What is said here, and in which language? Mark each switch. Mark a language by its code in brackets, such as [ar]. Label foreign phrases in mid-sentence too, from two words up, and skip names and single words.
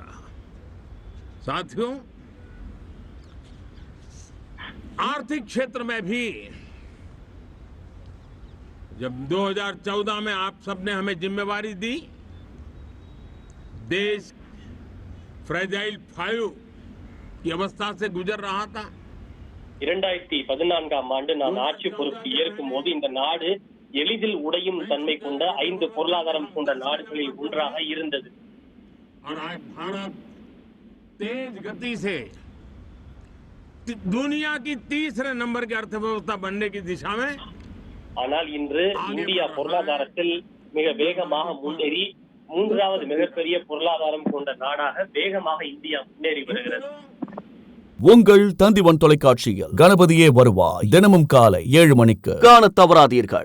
[hi] साथियों, आर्थिक क्षेत्र में भी जब 2014 में आप सबने हमें जिम्मेवारी दी, देश फ्रेजाइल 5 की अवस्था से गुजर रहा था. [ta] 2014ஆம் ஆண்டு நான் ஆட்சி பொறுப்பு ஏற்கும் போது இந்த நாடு எளிதில் உடையும் தன்மை கொண்ட 5 பொருளாதாரம் கொண்ட நாடுகளில் ஒன்றாக இருந்தது. [hi] और आज भारत तेज गति से दुनिया की तीसरे नंबर की अर्थव्यवस्था बनने की दिशा में [ta] ஆனால் இன்று இந்தியா பொருளாதாரத்தில் மிக வேகமாக முன்னேறி 3வது மிகப்பெரிய பொருளாதாரம் கொண்ட நாடாக வேகமாக இந்தியா முன்னேறி வருகிறது. உங்கள் தந்திவன் தொலைக்காட்சியில் கணபதியே வருவாய் தினமும் காலை 7 மணிக்கு காணத் தவறாதீர்கள்.